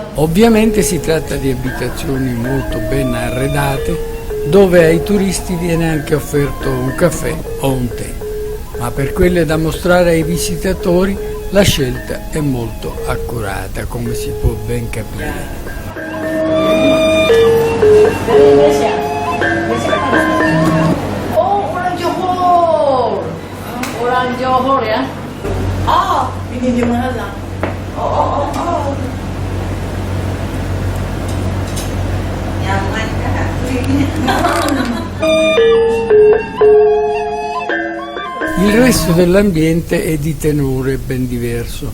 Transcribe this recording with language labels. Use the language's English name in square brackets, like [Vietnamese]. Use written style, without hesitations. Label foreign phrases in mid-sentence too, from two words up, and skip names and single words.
[Italian] Ovviamente si tratta di abitazioni molto ben arredate, dove ai turisti viene anche offerto un caffè o un tè, ma per quelle da mostrare ai visitatori la scelta è molto accurata, come si può ben capire. [Malay] Oh, Orang Johor ya? Oh, ini di mana lah? Oh. Nyaman kan? [Italian] Il resto dell'ambiente è di tenore ben diverso.